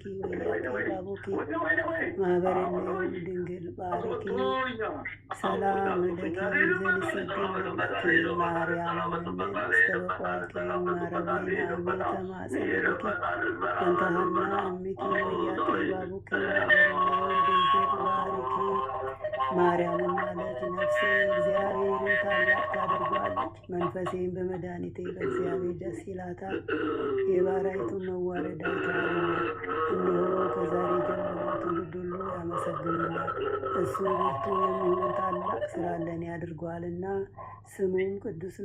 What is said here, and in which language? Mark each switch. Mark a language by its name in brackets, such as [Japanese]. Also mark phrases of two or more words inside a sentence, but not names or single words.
[Geez] ወያቂ ባቡኪ ማህበረነ ዮም ድንግል ባሪኪ ሰላም ለኪ እንዘንሰግድ ንብለኪ ማርያም እምነን አስተበቋቂ እማራዌና ተማጸነ ብኪ መንታና እምኪ ወያቂ ባቡኪ ማህበረነ ዮም ድንግል [Amharic] ባሪኪ ማርያም ማለት ነፍሴ እግዚአብሔርን ታላቅ ታደርገዋለች፣ መንፈሴን በመድኃኒቴ በእግዚአብሔር ደስ ይላታል። የባሪያይቱን መዋረድ አይተዋልና፣ እነሆ ከዛሬ ጀምሮ ትውልድ ሁሉ ያመሰግኑኛል። እሱ ብርቱ የሚሆን ታላቅ ሥራ ለእኔ አድርጓልና፣ ስሙም ቅዱስ